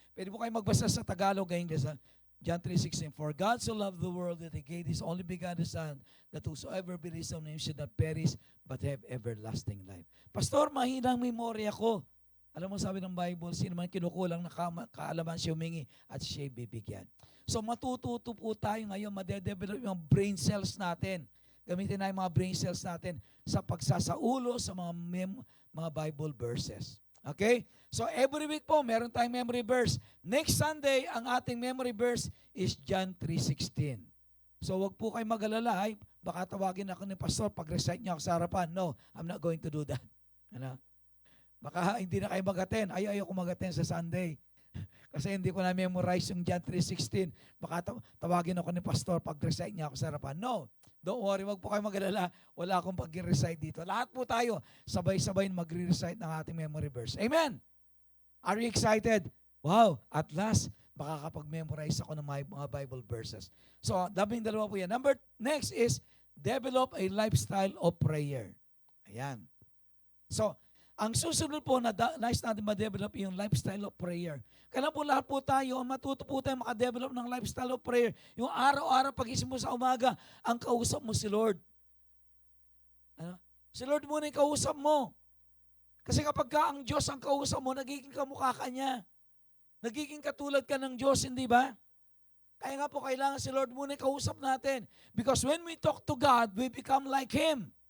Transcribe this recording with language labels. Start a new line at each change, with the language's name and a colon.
Filipino: Pwede po kayo magbasa sa Tagalog ngayon.
English: John 3:16. For God so loved the world that He gave His only begotten Son, that whosoever believes on Him should not perish, but have everlasting life.
Filipino: Pastor, mahinang memorya ko. Alam mo sabi ng Bible, sino man kinukulang na kaalaman siya humingi at siya'y bibigyan. So matututo po tayo ngayon, madedevelop yung brain cells natin. Gamitin na yung mga brain cells natin sa pagsasaulo sa mga Bible verses. Okay?
English: So every week po, meron tayong memory verse. Next Sunday, ang ating memory verse is John 3:16.
Filipino: So wag po kayo mag-alala, baka tawagin ako ni Pastor pag-recite niya ako sa harapan.
English: No, I'm not going to do that.
Filipino: Baka hindi na kayo mag-attend. Ayaw ko mag-attend sa Sunday. Kasi hindi ko na-memorize yung John 3:16. Baka tawagin ako ni Pastor pag-recite niya ako sa harapan.
English: No, don't worry,
Filipino: wag po kayo mag-alala. Wala akong pag-recite dito. Lahat po tayo, sabay-sabay mag-recite ng ating memory verse. Amen!
English: Are you excited?
Filipino: Wow,
English: at last,
Filipino: makakapag-memorize ako ng mga Bible verses. So, 12 po yan.
English: Next is, develop a lifestyle of prayer.
Filipino: Ayan. So, ang susunod po na nice natin ma-develop yung lifestyle of prayer. Kaya po lahat po tayo, matuto po tayo maka-develop ng lifestyle of prayer. Yung araw-araw pagising mo sa umaga, ang kausap mo si Lord. Si Lord muna yung kausap mo. Kasi kapag ang Diyos ang kausap mo, nagiging kamukha ka niya. Nagiging katulad ka ng Diyos, hindi ba? Kaya nga po, kailangan si Lord muna yung kausap natin.
English: Because when we talk to God, we become like Him.